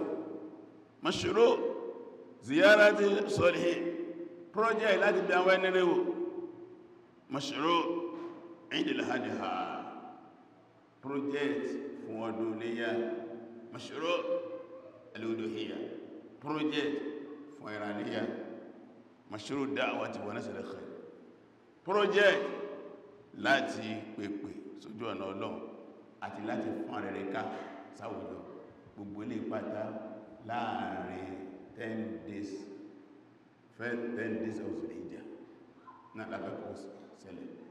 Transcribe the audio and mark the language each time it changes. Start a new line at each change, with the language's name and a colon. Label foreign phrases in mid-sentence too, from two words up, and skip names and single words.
Arabic: مشروع زيارة الصالحين
Yoruba: project láti bẹ àwọn ẹni rere wò.
Arabic: مشروع عيد الأضحى
Yoruba: project fún ọdún Iléyá.
Arabic: مشروع الأضحية
Yoruba: project fún ìrànlẹ́yà.
Arabic: مشروع الدعوة ونشر الخير,
Yoruba: project láti pèpè sójú ọ̀nà Ọlọ́run àti láti fún rere ká sáwùjọ. Gbogbo ilé pátá láàrin
English: 10 days of Zulhijjah
Yoruba: náà lábẹ́kọ̀ ṣẹlẹ̀.